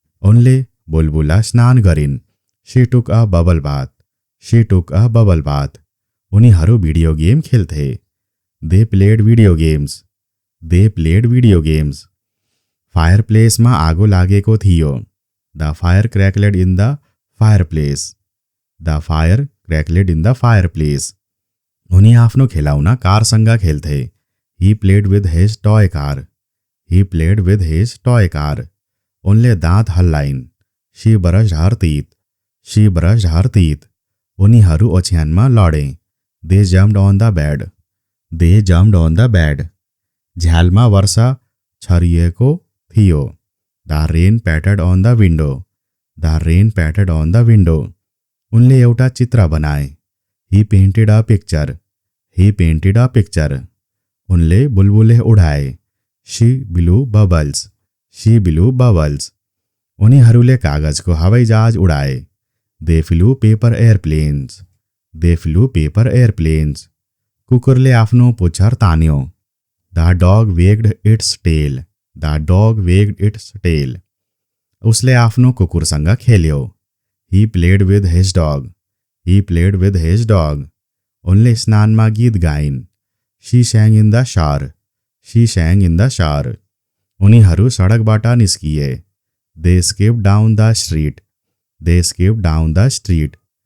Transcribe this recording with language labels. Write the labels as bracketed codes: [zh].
[ne] उनले बुलबुला स्नान गरिन्. [en] She took a bubble bath. She took a bubble bath. [ne] उनीहरू video game खेल्थे. [en] They played video games. They played video games. [ne] फायरप्लेसमा आगो लागेको थियो. [en] The fire crackled in the fireplace. The fire crackled in the fireplace. [ne] उनी आफ्नो खेलाउना कारसँग खेल्थे. [en] He played with his toy car. He played with his toy car. [ne] उनले दाँत हल्लाइन्. [en] She brushed her teeth. She brushed her teeth. [ne] उनीहरू ओछ्यानमा लडे. [en] They jumped on the bed. They jumped on the bed. [ne] झ्यालमा वर्षा छरिएको थियो. [en] The rain pattered on the window, the rain pattered on the window. [ne] उनले एउटा चित्र बनाए। [en] He painted a picture, he painted a picture. [ne] उनले बुलबुले उडाए। [en] She blew bubbles, she blew bubbles. [ne] उनीहरूले कागजको हवाईजहाज उडाए। [en] They flew paper airplanes, they flew paper airplanes. [ne] कुकुरले आफ्नो पुच्छर तान्यो। [en] The dog wagged its tail, the dog wagged its tail. [ne] उसले आफ्नो कुकुरसँग खेल्यो। [en] He played with his dog, he played with his dog. [ne] उनले स्नानमा गीत गाइन्। [en] She sang in the shower, she sang in the shower. [ne] उनीहरू सडकबाट निस्किए। [en] They skip down the street, they skip down the street.